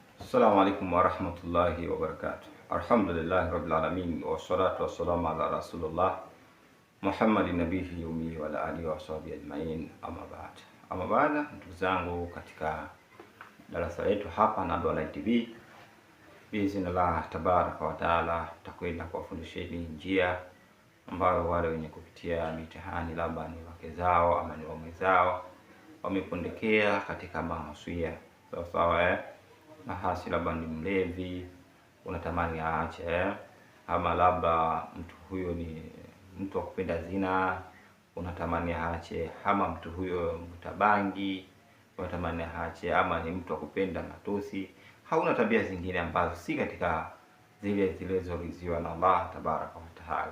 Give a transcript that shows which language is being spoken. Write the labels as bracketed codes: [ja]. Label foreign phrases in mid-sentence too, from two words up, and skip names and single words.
[ar] السلام عليكم ورحمة الله وبركاته. الحمد لله رب العالمين والصلاة والسلام على رسول الله محمد النبي الأمي وعلى آله وصحبه أجمعين, أما بعد. [sw] Amma baada, ndugu zangu, katika darasa letu hapa Nado Online TV, [ar] بإذن الله تبارك وتعالى [sw] tutakwenda kuwafundisheni njia ambayo wale wenye kupitia mitihani, labda ni wake zao ama ni waume zao, wamepondekea katika maasiya sawa na hasi, labda ni mlevi, unatamani aache, ama labda mtu huyo ni mtu wa kupenda zina, unatamani aache, ama mtu huyo mtabangi, unatamani aache, ama ni mtu wa kupenda matusi, hauna tabia zingine ambazo si katika zile zilizoriziwa na Allah [ar] تبارك وتعالى.